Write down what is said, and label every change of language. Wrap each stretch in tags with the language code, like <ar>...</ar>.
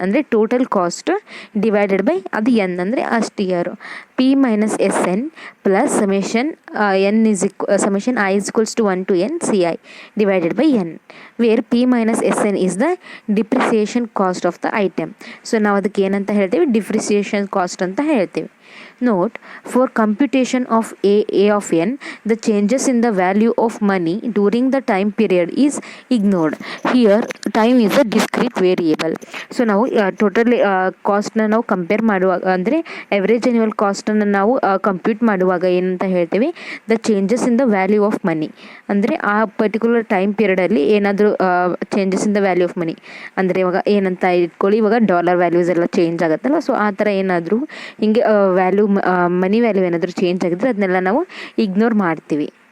<kn>ಅಂದರೆ</kn> <en>total cost divided by</en> <kn>ಅದು N ಅಂದರೆ ಅಷ್ಟು year.</kn> <en>P minus S N plus summation summation I is equals to 1 to n C I divided by N, where P minus S N is the depreciation cost of the item.</en> <kn>So ನಾವು ಅದಕ್ಕೆ ಏನಂತ ಹೇಳ್ತೀವಿ, depreciation cost ಅಂತ ಹೇಳ್ತೀವಿ.</kn> <en>Note, for computation of A of n, the changes in the value of money during the time period is ignored. Here, time is a discrete variable.</en> <kn>So ನಾವು total ಕಾಸ್ಟ್ನ ನಾವು compare ಮಾಡುವಾಗ ಅಂದರೆ average annual ಕಾಸ್ಟನ್ನು ನಾವು compute ಮಾಡುವಾಗ ಏನಂತ ಹೇಳ್ತೀವಿ,</kn> <en>The changes in the value of money.</en> <kn>ಅಂದರೆ ಆ ಪರ್ಟಿಕ್ಯುಲರ್ ಟೈಮ್ ಪೀರಿಯಡಲ್ಲಿ ಏನಾದರೂ</kn> <en>changes in the value of money</en> <kn>ಅಂದರೆ ಇವಾಗ ಏನಂತ ಇಟ್ಕೊಳ್ಳಿ, ಇವಾಗ ಡಾಲರ್ ವ್ಯಾಲ್ಯೂಸ್ ಎಲ್ಲ ಚೇಂಜ್ ಆಗುತ್ತಲ್ಲ, ಸೊ ಆ ಥರ ಏನಾದರೂ ಹಿಂಗೆ ವ್ಯಾಲ್ಯೂ ಮನಿ ವ್ಯಾಲ್ಯೂ ಏನಾದರೂ ಚೇಂಜ್ ಆಗಿದ್ರೆ ಅದನ್ನೆಲ್ಲ ನಾವು ಇಗ್ನೋರ್ ಮಾಡ್ತೀವಿ.</kn>